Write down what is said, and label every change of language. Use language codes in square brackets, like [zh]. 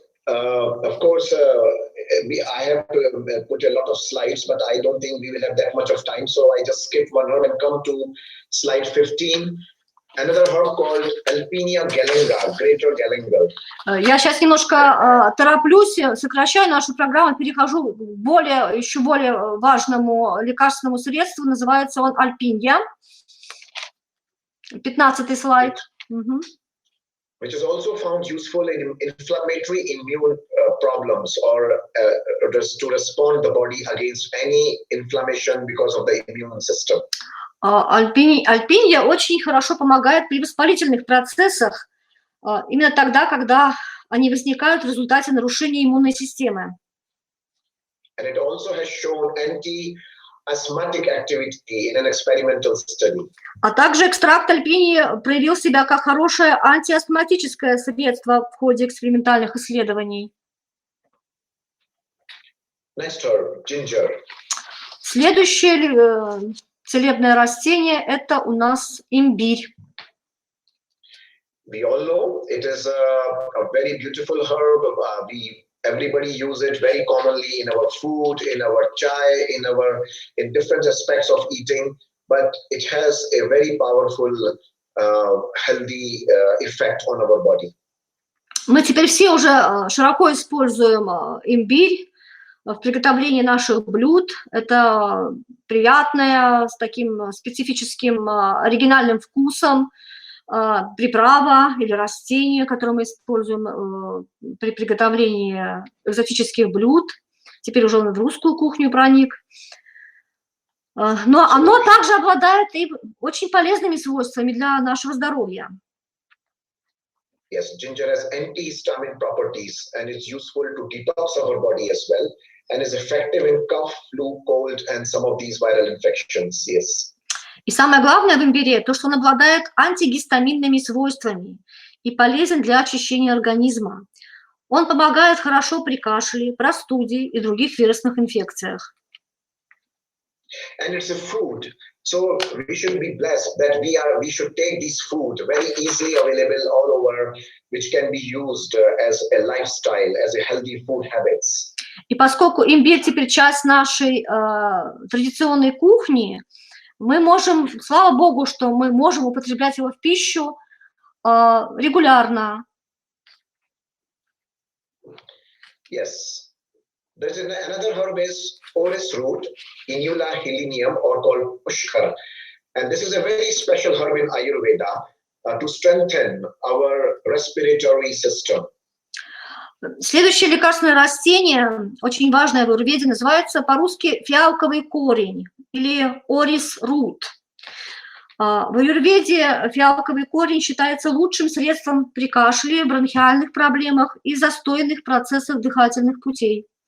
[en] Of course, I have to put a lot of slides, but I don't think we will have that much of time. So I just skip one herb and come to slide 15. Another herb called Alpinia gallinga, greater galangal. [ru] Я сейчас немножко тороплюсь, сокращаю нашу программу, перехожу к еще более важному лекарственному средству. Называется он альпинья. 15-й слайд. [en] Which is also found useful in inflammatory immune problems or to respond the body against any inflammation because of the immune system. [ru] Альпинья очень хорошо помогает при воспалительных процессах, именно тогда, когда они возникают в результате нарушения иммунной системы. [en] And it also has shown anti-asthmatic activity in an experimental study. [ru] А также экстракт альпинии проявил себя как хорошее антиастматическое средство в ходе экспериментальных исследований. [en] Next herb, ginger. [ru] Следующее целебное растение – это у нас имбирь. [en] We all know it is a very beautiful herb. Everybody use it very commonly in our food, in our chai, in different aspects of eating. But it has a very powerful, healthy effect on our body. [ru] Мы теперь все уже широко используем имбирь в приготовлении наших блюд. Это приятное, с таким специфическим оригинальным вкусом приправа или растение, которое мы используем при приготовлении экзотических блюд. Теперь уже он в русскую кухню проник. Но оно также обладает и очень полезными свойствами для нашего здоровья. [en] Yes, ginger has antihistamine properties and it's useful to detox our body as well and is effective in cough, flu, cold and some of these viral infections. Yes. [ru] И самое главное в имбире то, что он обладает антигистаминными свойствами и полезен для очищения организма. Он помогает хорошо при кашле, простуде и других вирусных инфекциях. [en] And it's a food, so we should be blessed that we should take this food very easily available all over, which can be used as a lifestyle, as a healthy food habits. [ru] И поскольку имбирь теперь часть нашей традиционной кухни, мы можем, слава Богу, что мы можем употреблять его в пищу регулярно. [en] Yes. There's another herb is orris root, Inula helenium, or called pushkar. And this is a very special herb in Ayurveda to strengthen our respiratory system. [ru] Следующее лекарственное растение, очень важное в аюрведе, называется по-русски фиалковый корень или орис рут. В аюрведе фиалковый корень считается лучшим средством при кашле, бронхиальных проблемах и застойных процессах дыхательных путей.